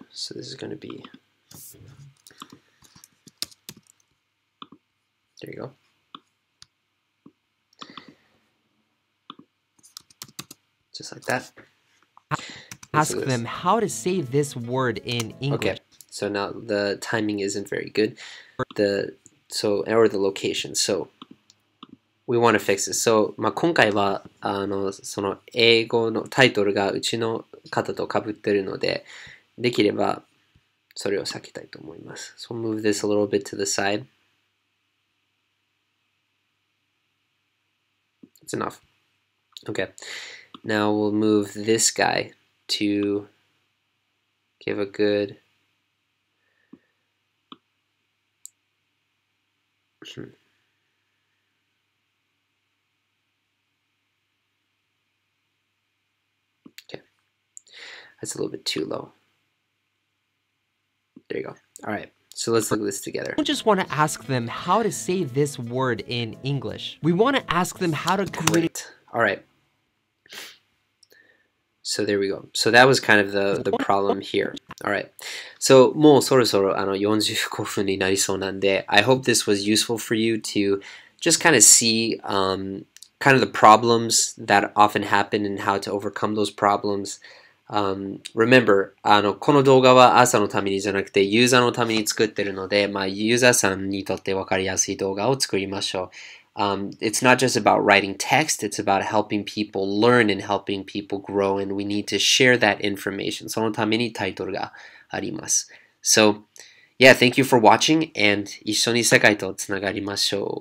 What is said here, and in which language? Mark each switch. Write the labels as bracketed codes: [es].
[en] So this is going to be, there you go. Just like that. Ask them how to say this word in English. Okay, so now the timing isn't very good. Or the location. So we want to fix this. [ja] So 今回はその英語のタイトルがうちの方と被ってるので、できればそれを避けたいと思います。 [en] So move this a little bit to the side. It's enough. Okay. Now we'll move this guy to give a good okay. That's a little bit too low. There you go. All right. So let's look at this together. We don't just want to ask them how to say this word in English. We want to ask them how to communicate. All right. So there we go. So that was kind of the problem here. All right. So [ja] もうそろそろ45分になりそうなんで [en] I hope this was useful for you to just kind of see kind of the problems that often happen and how to overcome those problems. Remember, [ja] この動画は朝のためにじゃなくてユーザーのために作ってるので、ユーザーさんにとって分かりやすい動画を作りましょう。 [en] It's not just about writing text, it's about helping people learn and helping people grow, and we need to share that information. [ja] そのためにタイトルがあります。 [en] So, yeah, thank you for watching, and [ja] 一緒に世界とつながりましょう。